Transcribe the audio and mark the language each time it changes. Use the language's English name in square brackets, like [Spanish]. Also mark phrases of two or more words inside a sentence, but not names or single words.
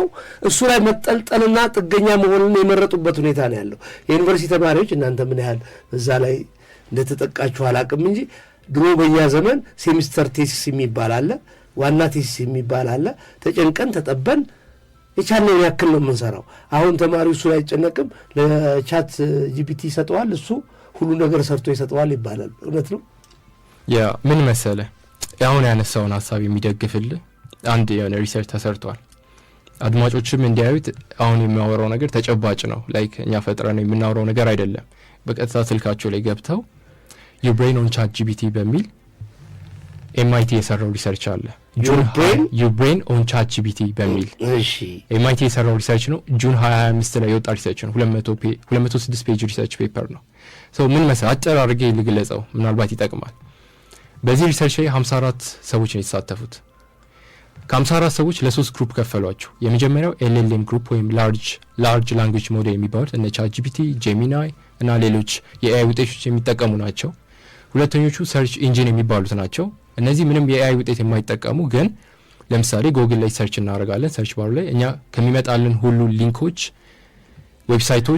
[Amharic] እሱ ላይ መጠልጠልና ጥገኛ መሆንን የመረጡበት ሁኔታ ነው ያለው። የዩኒቨርሲቲ ተማሪዎች እናንተ ምን ያህል እዛ ላይ እንደተጠቃችሁ አላቅም እንጂ ድሮ በእኛ ዘመን [English] semester thesis [Amharic] የሚባል አለ፣ ዋና ቴሲስ የሚባል አለ። ተጨንቀን ተጠበን የቻልነውን ያክል ነው የምንሰራው። አሁን ተማሪው እሱ ላይ አይጨነቅም፣ ለቻት ጂፒቲ ይሰጠዋል፣ እሱ ሁሉ ነገር ሰርቶ ይሰጠዋል ይባላል። እውነት ነው። ያ ምን መሰለ አሁን ያነሳውን ሀሳብ የሚደግፍልህ አንድ የሆነ ሪሰርች ተሰርቷል። አድማጮችም እንዲያዩት አሁን የሚያወራው ነገር ተጨባጭ ነው። ላይክ እኛ ፈጥረን የምናወራው ነገር አይደለም። በቀጥታ ስልካቸው ላይ ገብተው [English] your brain on ChatGPT [Amharic] በሚል ኤምአይቲ የሰራው ሪሰርች አለ። [English] your brain on ChatGPT [Amharic] በሚል ኤምአይቲ የሰራው ሪሰርች ነው። ጁን 2025 ላይ የወጣ ሪሰርች ነው። 206 [English] page research paper [Amharic] ነው። ምን መሰለህ አጭር አድርጌ ልግለጸው ምናልባት ይጠቅማል። በዚህ ሪሰርች ላይ 54 ሰዎች ነው የተሳተፉት። ከ54 ሰዎች ለ3 ግሩፕ ከፈሏቸው። የመጀመሪያው [English] LLM group [Amharic] ወይም [English] large language model [Amharic] የሚባሉት እነ ቻትጂፒቲ፣ ጄሚናይ እና ሌሎች የኤአይ ውጤቶች የሚጠቀሙ ናቸው። ሁለተኞቹ [English] search engine [Amharic] የሚባሉት ናቸው። እነዚህ ምንም የኤአይ ውጤት የማይጠቀሙ ግን ለምሳሌ ጎግል ላይ ሰርች እናደርጋለን። ሰርች ባሩ ላይ እኛ ከሚመጣልን ሁሉ ሊንኮች፣ ዌብሳይቶች